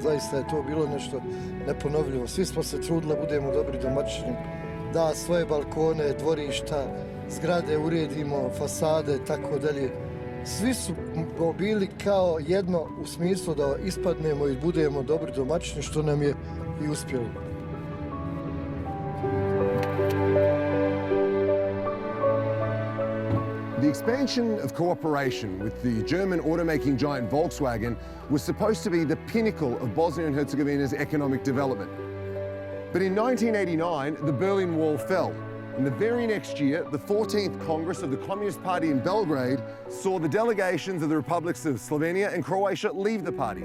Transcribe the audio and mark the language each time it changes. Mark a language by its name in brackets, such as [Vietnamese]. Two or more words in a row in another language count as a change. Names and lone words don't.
[Bosnian] Zaista je to bilo nešto neponovljivo. Svi smo se trudili da budemo dobri domaćini, da svoje balkone, dvorišta, zgrade uredimo, fasade, tako dalje. Svi su bili kao jedno u smislu da ispadnemo i budemo dobri domaćini, što nam je i uspjelo. [English] The expansion of cooperation with the German automaking giant Volkswagen was supposed to be the pinnacle of Bosnia and Herzegovina's economic development. But in 1989, the Berlin Wall fell, And the very next year, the 14th Congress of the Communist Party in Belgrade saw the delegations of the republics of Slovenia and Croatia leave the party.